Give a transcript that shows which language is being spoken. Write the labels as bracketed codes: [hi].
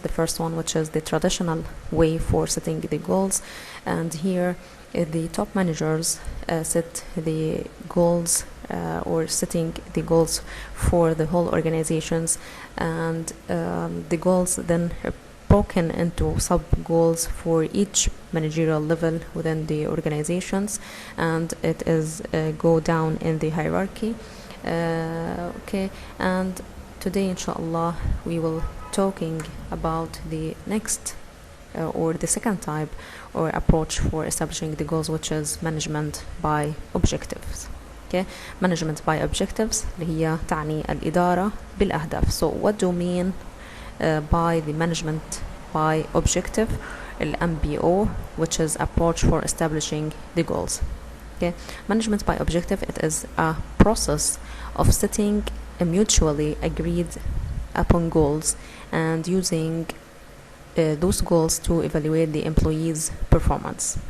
[en] The first one, which is the traditional way for setting the goals, and here the top managers set the goals or setting the goals for the whole organizations, and the goals then broken into sub-goals for each managerial level within the organizations, and it is go down in the hierarchy. Okay, and today inshallah we will talking about the next or the second type or approach for establishing the goals, which is management by objectives. [ar] Okay, management by objectives اللي هي تعني الإدارة بالأهداف. [en] So what do you mean by the management by objective, MBO, which is approach for establishing the goals? Okay, management by objective, it is a process of setting a mutually agreed upon goals and using those goals to evaluate the employees' performance.